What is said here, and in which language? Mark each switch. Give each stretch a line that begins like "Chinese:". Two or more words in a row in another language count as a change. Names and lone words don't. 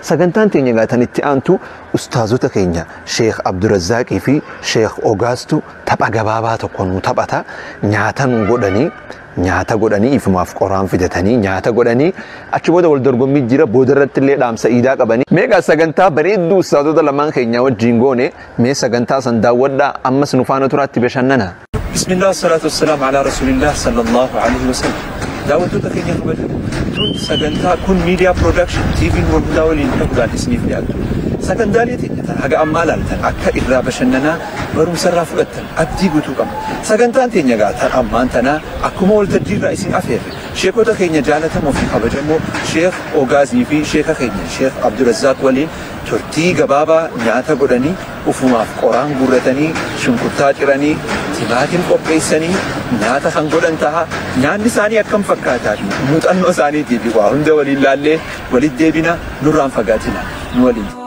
Oromo: sagantaan teenya gaatan itti aantu ustaazota keenya Sheekh Abdurrazaaqii fi Sheekh Ogaastu tapha gabaabaa tokko nu taphata nyaata nu godhanii ifumaaf qoraan fidatanii nyaata godhanii achi booda wal dorgommii jira boodarratti illee dhaamsa iidaa qabanii meeqa sagantaa bareedduu ustaazota lamaan keenya wajjin goone mee sagantaa san daawwadhaa ammas nu faana turaatti bashannana.
Arabic: بسم الله والصلاة والسلام على رسول الله صلى الله عليه وسلم.
Oromo: daawwattoota keenya kabajatu tun sagantaa kun
English: media production
Oromo: TV waggaa waliin ta'uudhaan isiniif dhiyaatu sagantaalee teenya haga ammaa laaltan akka irraa bashannanaa barumsarraa fudhattan abdii guutuu qabna sagantaan teenya gaatan ammaan tanaa akkuma waltajjii irraa isin afeerre sheekota keenya jaalatamoo fi kabajamoo Sheekh Ogaazii fi sheeka keenya Sheekh Abdurrazaaq waliin turtii gabaabaa nyaata godhanii ufumaaf qoraan guurratanii shunkurtaa ciranii timaatiin qopheessanii nyaata kan godhan ta'a nyaanni isaanii akkam fakkaataa muuxannoo isaaniitiif waa hunda waliin laallee walitti deebina nurraan fagaatina nu waliin.